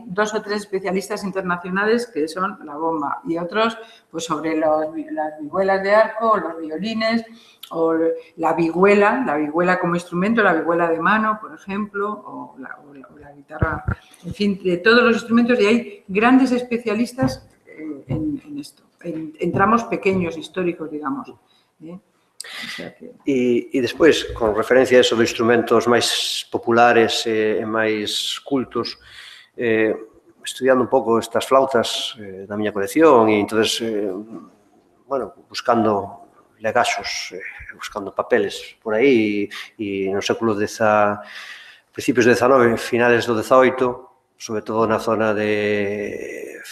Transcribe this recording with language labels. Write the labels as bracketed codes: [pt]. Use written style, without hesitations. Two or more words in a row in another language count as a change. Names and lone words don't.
[es] 2 o 3 especialistas internacionales que son la bomba, y otros pues sobre las vihuelas de arco, o los violines, o la vihuela como instrumento, la vihuela de mano, por ejemplo, o la guitarra, en fin, de todos los instrumentos, y hay grandes especialistas en esto, en tramos pequeños, históricos, digamos. O sea que... [gl] E despois, con referencia a eso de instrumentos máis populares e máis cultos, estudiando un pouco estas flautas da miña colección e entonces, bueno, buscando legazos, buscando papeles por aí e no século principios do XIX, finales do XVIII, sobre todo na zona de